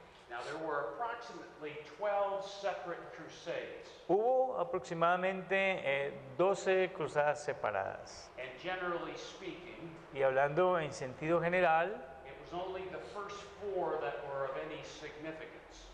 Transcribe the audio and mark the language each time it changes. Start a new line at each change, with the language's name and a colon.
English: Now there were approximately 12 separate crusades.
Spanish: Hubo aproximadamente 12 cruzadas separadas.
English: And generally speaking,
Spanish: Y hablando en sentido general,
English: it was only the first 4 that were of any significance.